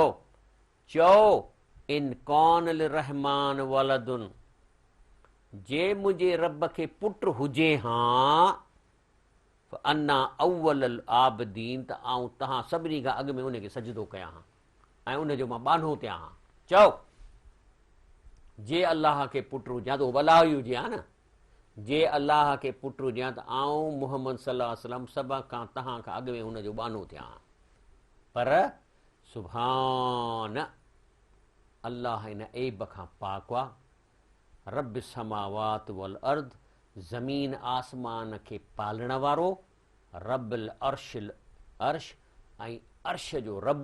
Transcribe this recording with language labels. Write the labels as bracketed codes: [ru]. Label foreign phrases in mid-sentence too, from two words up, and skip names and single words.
[sd] चओ [ar] إن كان للرحمن ولد, [sd] जे मुंहिंजे रब खे पुट हुजे हां [ar] فأنا أول العابدين, [sd] त आऊं तव्हां सभिनी खां अॻु में उनखे सजदो कयां हां ऐं उनजो मां बानो थियां हां। चओ जे अलाह खे पुट हुजां त भला ई हुजे हा न। जे अलाह खे पुट हुजां त आऊं मुहम्मद [ar] صلى الله عليه وسلم [sd] सभ खां तव्हां खां अॻु में हुनजो बानो थियां हां। पर [ar] سبحان الله [sd] इन ऐब खां पाक आहे। [ar] رب السماوات والأرض, [sd] ज़मीन आसमान खे पालण वारो, [ar] رب العرش العرش, [sd] ऐं अर्श जो रब।